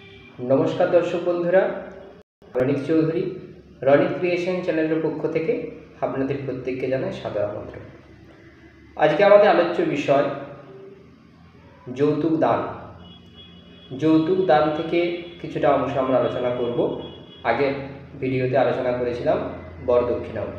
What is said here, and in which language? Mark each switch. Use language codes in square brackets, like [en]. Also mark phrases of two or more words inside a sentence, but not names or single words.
[bn] নমস্কার দর্শক বন্ধুরা রনিক চৌধুরী রনিক ক্রিয়েশন চ্যানেল পক্ষ থেকে আপনাদের প্রত্যেককে জানাই সাদর আমন্ত্রণ। আজকে আমাদের আলোচ্য বিষয় যৌতুক দান। যৌতুক দান থেকে কিছুটা অংশ আমরা আলোচনা করব। আগে ভিডিওতে আলোচনা করেছিলাম বর দক্ষিণা অবধি।